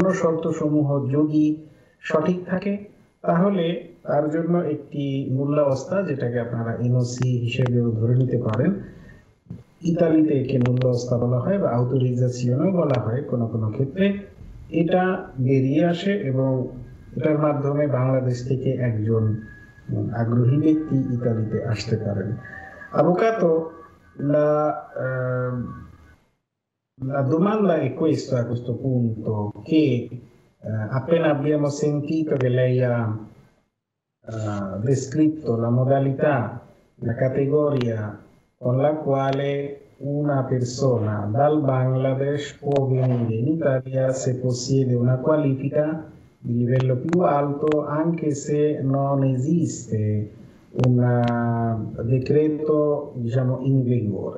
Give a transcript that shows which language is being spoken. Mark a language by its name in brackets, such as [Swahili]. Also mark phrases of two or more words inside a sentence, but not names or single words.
[Bangla] শর্তসমূহ যদি সঠিক থাকে, তাহলে তার জন্য একটি মূল্যাবস্থা, যেটাকে আপনারা এনওসি হিসেবেও ধরে নিতে পারেন, ইতালিতে একে মূল্যাবস্থা বলা হয় বা আউটোরিজাসিওনও বলা হয় কোনো কোনো ক্ষেত্রে, এটা বেরিয়ে আসে এবং এটার মাধ্যমে বাংলাদেশ থেকে একজন আগ্রহী ব্যক্তি ইতালিতে আসতে পারেন। [Italian] Avvocato, la domanda è questa a questo punto, che appena abbiamo sentito che lei ha descritto la modalità, la categoria con la quale una persona dal Bangladesh può venire in Italia se possiede una qualifica di livello più alto, anche se non esiste un decreto, diciamo, in vigore.